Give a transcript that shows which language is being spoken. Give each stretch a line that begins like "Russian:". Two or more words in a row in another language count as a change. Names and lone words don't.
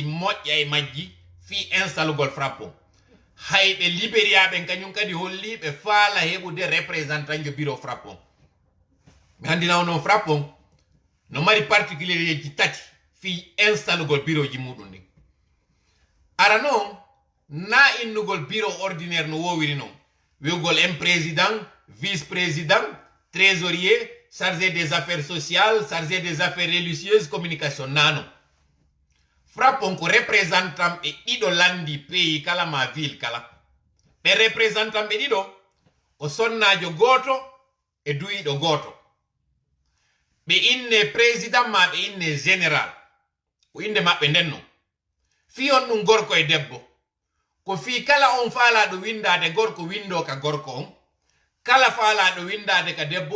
Fula: moƴƴa e majji fi installugol frappe on hayɓe Libéria ɓen kañum kadi holli ɓe faala heɓude représentant jo bureau frappe on mi handinaw noon frappe on no mari particulier ji tati fi installugol bureau ji muɗum ɗin ara noon na innugol bureau ordinaire no wowiri noon wi'ugol en
French: président vice président trésorier chargé des affaires sociales chargé des affaires religieuses communication
Fula: nano frappe on ko représentant ɓe ɗiɗo landi pays kala ma ville kala ɓe représentant ɓe ɗiɗo o sonnajo goto e duyiɗo goto ɓe inne président ma ɓe inne général ko inde maɓɓe ndenno fi on ɗum gorko e debbo ko fi kala on faalaɗo windade gorko windo ka gorko on kala faalaɗo windade ka debbo